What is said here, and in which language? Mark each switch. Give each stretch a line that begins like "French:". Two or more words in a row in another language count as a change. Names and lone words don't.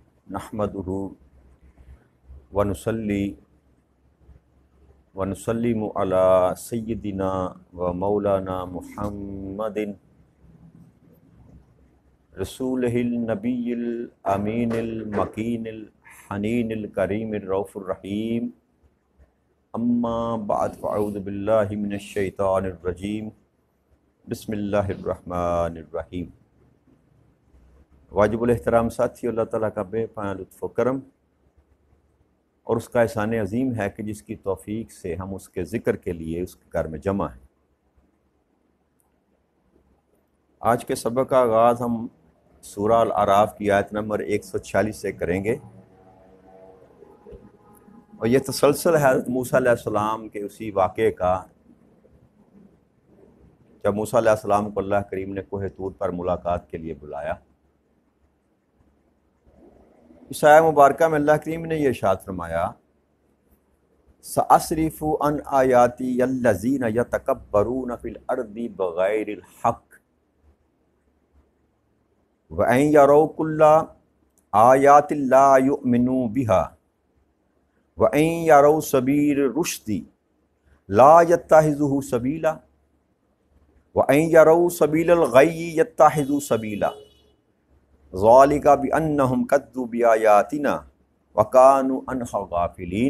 Arabic: نحمده ونصلي ونسلم على سيدنا ومولانا محمد رسوله النبي الأمين المكين الحنين الكريم الرؤوف الرحيم. أما بعد فأعوذ بالله من الشيطان الرجيم. بسم الله الرحمن الرحيم.
Urdu: واجب الاحترام ساتھی، اللہ تعالیٰ کا بے پناہ لطف و کرم اور اس کا احسان عظیم ہے کہ جس کی توفیق سے ہم اس کے ذکر کے لیے اس کے گھر میں جمع ہیں. آج کے سبق کا آغاز ہم سورہ الاعراف کی آیت نمبر 146 سے کریں گے اور یہ تسلسل ہے حضرت موسیٰ علیہ السلام کے اسی واقعے کا جب موسیٰ علیہ السلام کو اللہ کریم نے کوہ طور پر ملاقات کے لیے بلایا. اس آیت مبارکہ میں اللہ کریم نے یہ ارشاد فرمایا,
Arabic: سأصرف عن آياتي الذين يتكبرون في الأرض بغير الحق وإن يروا كل آية لا يؤمنوا بها وإن يروا سبيل الرشد لا يتخذوه سبيلا وإن يروا سبيل الغي يتخذوه سبيلا ذلك بأنهم كذبوا بآياتنا وكانوا عنها غافلين.